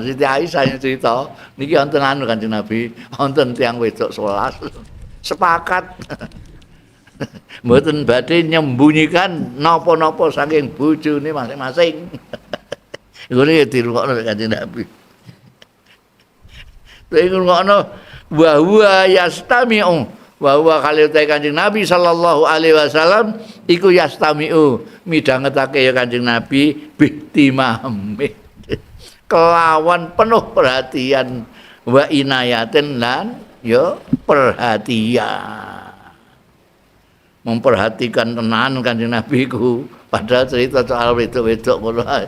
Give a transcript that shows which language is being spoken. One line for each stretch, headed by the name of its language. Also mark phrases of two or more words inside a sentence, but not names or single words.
Javanese: Siti Aisyah cerita niki wonten anu Kanjeng Nabi, wonten tiyang wedok 11 sepakat mboten badhe nyembunyikan napa-napa saking bojone masing-masing. Ngene dirungokno Kanjeng Nabi. Terus ngono
Arabic: وهو يستمع وهو
Javanese: kali Kanjeng Nabi
Arabic: صلى الله عليه وسلم
Javanese: iku yastami'u midhangetake ya Kanjeng Nabi bihtimami kelawan
Indonesian: penuh perhatian
Arabic: وعناية
Javanese: lan ya
Indonesian: perhatian memperhatikan
Javanese: tenan Kanjeng Nabi ku padahal cerita soal wedok-wedok ngono